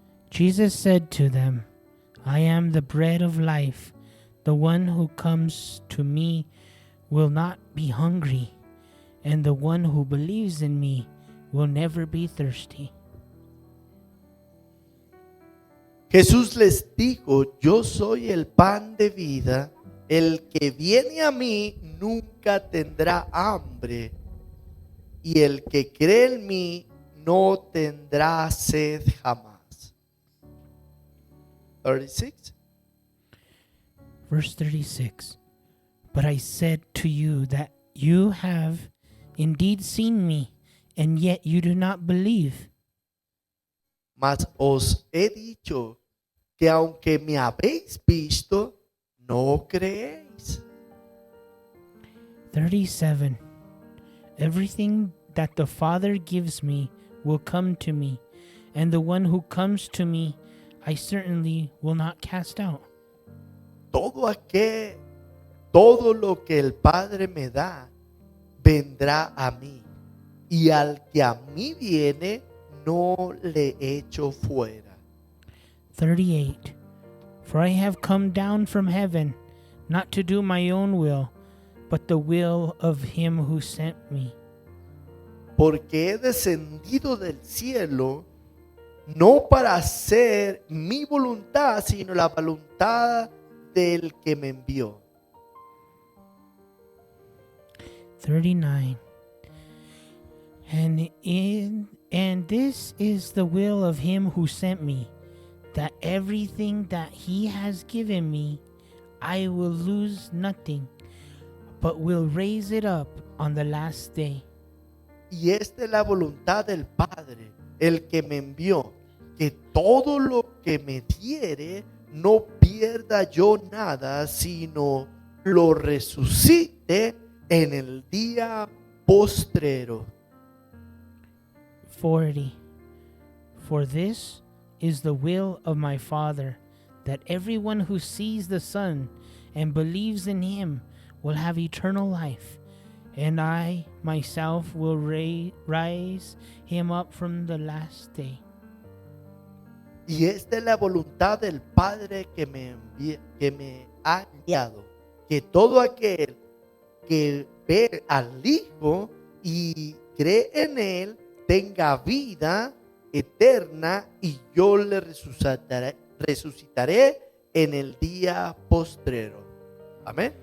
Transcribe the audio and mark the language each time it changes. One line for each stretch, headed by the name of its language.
English: Jesus said to them, I am the bread of life. The one who comes to me will not be hungry, and the one who believes in me will never be thirsty.
Spanish: Jesús les dijo, yo soy el pan de vida, el que viene a mí nunca tendrá hambre, y el que cree en mí no tendrá sed jamás.
English: 36. Verse 36. But I said to you that you have indeed seen me, and yet you do not believe.
Spanish: Mas os he dicho que aunque me habéis visto, no creéis.
English: 37. Everything that the Father gives me will come to me, and the one who comes to me I certainly will not cast out.
Spanish: Todo lo que el Padre me da, vendrá a mí, y al que a mí viene, no le echo fuera.
English: 38. For I have come down from heaven, not to do my own will, but the will of him who sent me.
Spanish: Porque he descendido del cielo, no para hacer mi voluntad, sino la voluntad del que me envió.
English: 39. And this is the will of him who sent me, that everything that he has given me, I will lose nothing, but will raise it up on the last day.
Spanish: Y esta es la voluntad del Padre, el que me envió, que todo lo que me diere, no pierda yo nada, sino lo resucite en el día postrero.
English: 40. For this is the will of my Father, that everyone who sees the Son and believes in him will have eternal life, and I myself will raise him up from the last day.
Spanish: Y esta es la voluntad del Padre que me ha enviado, que todo aquel que ve al Hijo y cree en Él tenga vida eterna, y yo le resucitaré en el día postrero. Amén.